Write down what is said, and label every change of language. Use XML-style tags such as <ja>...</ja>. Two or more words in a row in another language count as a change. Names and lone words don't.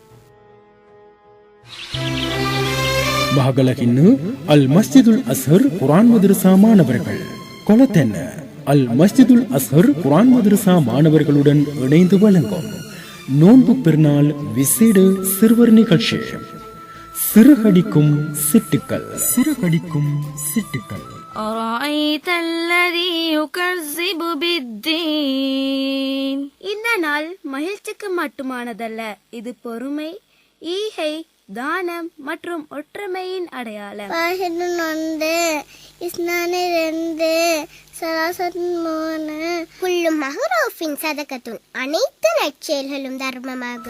<ta>மஹகலஹின்னு அல் மஸ்ஜிதுல் அஸ்ஹர் குர்ஆன் மதரசா மாணவர்கள் கொலத்தென்ன அல் மஸ்ஜிதுல் அஸ்ஹர் குர்ஆன் மதரசா மாணவர்களுடன் இணைந்து வழங்கும் நோன்பு பெருநாள் விசேட சிறுவர் நிகழ்ச்சி சிறுகடிக்கும் சிட்டுக்கள்.</ta> <ar>أرأيت الذي يكذب بالدين.</ar> <ta>இந்த நாள் மகிழ்ச்சிக்கு மட்டுமானதல்ல, இது பொறுமை, ஈகை, தானம் மற்றும் ஒற்றுமையின் அடையாளம். அனைத்து நற்செயல்களும் தர்மமாகும்.</ta>